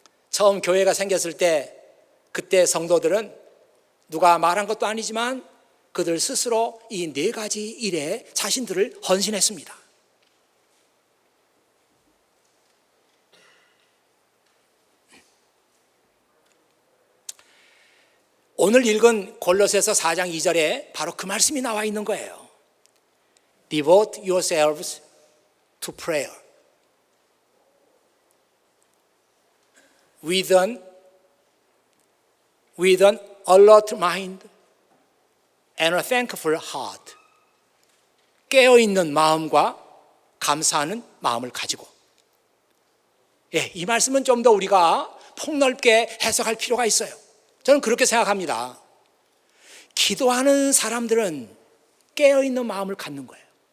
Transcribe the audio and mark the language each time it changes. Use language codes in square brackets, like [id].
[ko] 처음 교회가 생겼을 때 그때 성도들은 누가 말한 것도 아니지만 그들 스스로 이 네 가지 일에 자신들을 헌신했습니다. 오늘 읽은 골로새서 4장 2절에 바로 그 말씀이 나와 있는 거예요. [en] Devote yourselves to prayer with an alert mind and a thankful heart. [ko] 깨어있는 마음과 감사하는 마음을 가지고. 이 말씀은 좀 더 우리가 폭넓게 해석할 필요가 있어요. 저는 그렇게 생각합니다. 기도하는 사람들은 깨어있는 마음을 갖는 거예요.